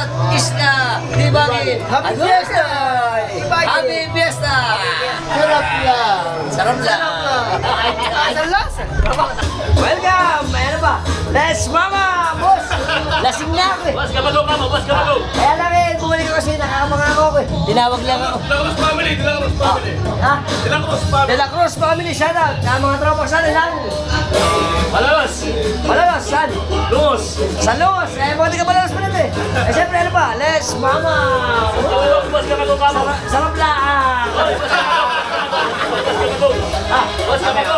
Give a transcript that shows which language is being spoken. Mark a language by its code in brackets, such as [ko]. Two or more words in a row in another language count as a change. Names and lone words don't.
[en] Isla, Tibagin. Happy Fiesta! Happy Fiesta! [tl] Sarap lang. Welcome! Ano ba? Let's mama! Boss! Lasing na ako eh. [ceb] Boss, kabalo ka mo, boss, kabalo. [tl] Kaya lang eh, bumalik ko kasi nakamangako ko eh. Tinawag lang ako. [en] De La Cruz family, De La Cruz family. [tl] Ha? [en] De La Cruz family. [tl] De La Cruz [en] family, shout out. [tl] Sa mga tropa sa nila. Malalos. Malalos, saan? Lungos. Sa Lungos. Mga tiga Malalos pa nito eh. Siyempre ano ba? Let's mama! [ceb] Boss, kabalo ka mo. [tl] Sarap lang! [ceb] Boss, kabalo.